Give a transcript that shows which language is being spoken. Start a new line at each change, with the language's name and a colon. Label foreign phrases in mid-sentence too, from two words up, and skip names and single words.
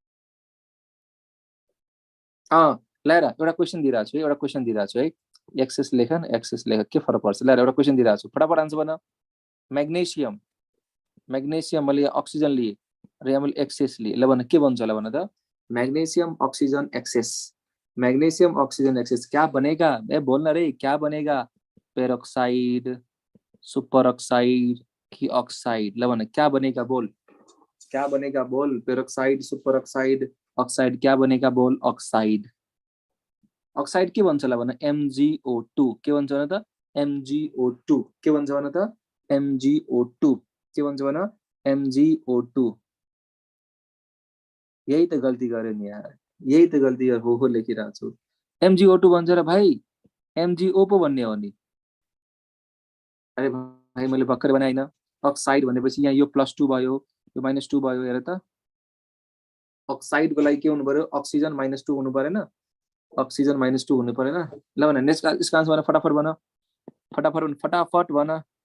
Nepali: ल एउटा क्वेशन दिइरहेको छु है एक्सेस लेख के फरक पर्छ ल एउटा क्वेशन दिइरहेको छु फटाफट आन्सर भन म्याग्नेशियम मैले अक्सिजन लिए र यहाँ मैले एक्सेस लिए ल भन के भन्छ ल भन त मैग्नीशियम ऑक्सीजन
Hindi: एक्सेस क्या बनेगा बोलना रे क्या बनेगा पेरोक्साइड सुपर ऑक्साइड की ऑक्साइड
Nepali: ल भन
Hindi: क्या बनेगा बोल पेरोक्साइड सुपर ऑक्साइड ऑक्साइड क्या बनेगा बोल ऑक्साइड
Nepali: के भन्छ ल भन MgO2
Hindi: के भन्छ भन त MgO2 के भन्छ भन त MgO2 के भन्छ भन MgO2
Nepali: यही त गल्ती गरे नि यार यही त गल्ती हो लेखिरहेको छु MgO2 भन्छ र भाइ MgO पो भन्ने हो नि अरे भाइ मैले भर्खर भने हैन अक्साइड भनेपछि यहाँ यो +2 भयो यो -2 भयो हेर त अक्साइड को लागि के हुनु पर्यो अक्सिजन -2 हुनु परेन अक्सिजन -2 हुनु परेन ल भन नेक्स्ट यसको आन्सर भन फटाफट भन